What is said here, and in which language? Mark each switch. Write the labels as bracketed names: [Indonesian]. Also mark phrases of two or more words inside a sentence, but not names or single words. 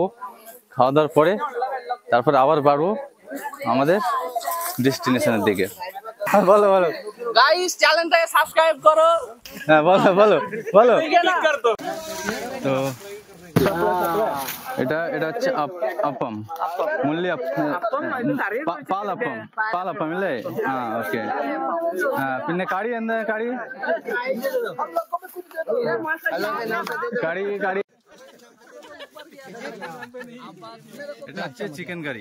[Bangla] খাওয়া দাওয়ার পরে তারপরে আবার বাড়বো আমাদের ডেস্টিনেশনের দিকে। বলো বলো গাইস, চ্যানেলটাকে সাবস্ক্রাইব করো। হ্যাঁ বলো বলো বলো। তো এটা হচ্ছে [Malayalam] അപ്പം മുള്ളി പാലപ്പം അല്ലേ? ആ ഓക്കെ. പിന്നെ കടി എന്താ കടി? കടി [Bangla] এটা হচ্ছে চিকেন কারি।